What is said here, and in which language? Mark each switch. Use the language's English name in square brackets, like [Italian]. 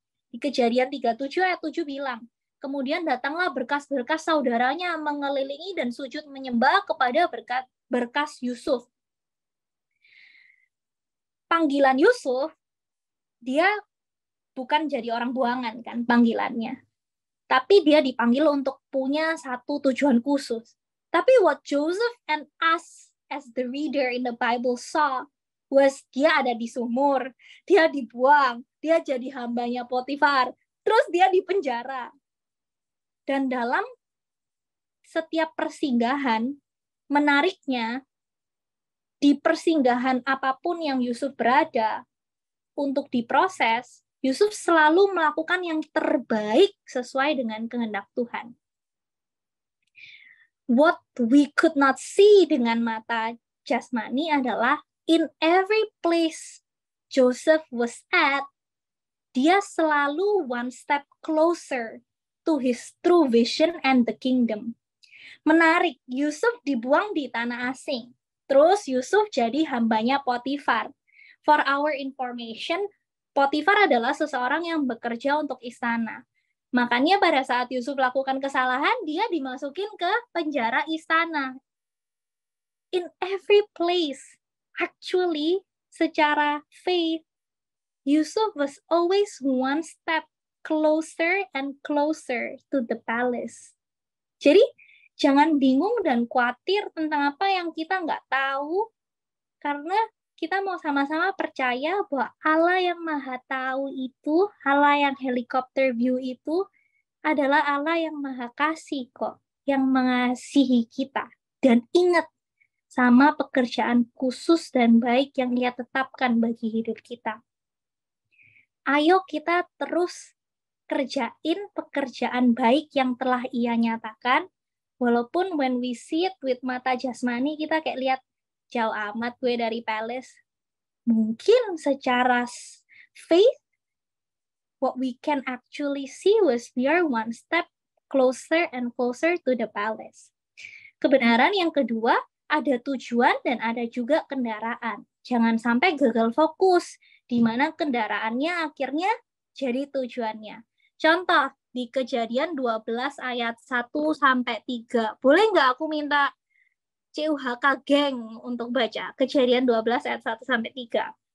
[Indonesian] Di Kejadian 37 ayat 7 bilang, kemudian datanglah berkas-berkas saudaranya mengelilingi dan sujud menyembah kepada berkas Yusuf. Panggilan Yusuf, dia bukan jadi orang buangan kan panggilannya. Tapi dia dipanggil untuk punya satu tujuan khusus. Tapi [English] what Joseph and us as the reader in the Bible saw was [Indonesian] dia ada di sumur, dia dibuang, dia jadi hambanya Potifar, terus dia di penjara. Dan dalam setiap persinggahan, menariknya, di persinggahan apapun yang Yusuf berada, untuk diproses, Yusuf selalu melakukan yang terbaik sesuai dengan kehendak Tuhan. [English] What we could not see [Indonesian] dengan mata jasmani adalah [English] in every place Joseph was at, [Indonesian] dia selalu [English] one step closer to his true vision and the kingdom. [Indonesian] Menarik, Yusuf dibuang di tanah asing. Terus Yusuf jadi hambanya Potifar. [English] For our information, [Indonesian] Potifar adalah seseorang yang bekerja untuk istana. Makanya pada saat Yusuf lakukan kesalahan, dia dimasukin ke penjara istana. [English] In every place, actually, [Indonesian] secara faith, [English] Yusuf was always one step closer and closer to the palace. [Indonesian] Jadi, jangan bingung dan khawatir tentang apa yang kita nggak tahu, karena kita mau sama-sama percaya bahwa Allah yang Maha Tahu itu, Allah yang helikopter view itu, adalah Allah yang Maha Kasih kok, yang mengasihi kita. Dan ingat, sama pekerjaan khusus dan baik yang Dia tetapkan bagi hidup kita. Ayo kita terus kerjain pekerjaan baik yang telah Ia nyatakan, walaupun [English] when we see it with [Indonesian] mata jasmani, kita kayak lihat, jauh amat gue dari palace. Mungkin secara faith, [English] what we can actually see was we are one step closer and closer to the palace. [Indonesian] Kebenaran yang kedua, ada tujuan dan ada juga kendaraan. Jangan sampai gagal fokus, di mana kendaraannya akhirnya jadi tujuannya. Contoh, di Kejadian 12 ayat 1-3. Boleh nggak aku minta CUHK geng untuk baca Kejadian 12 ayat 1-3.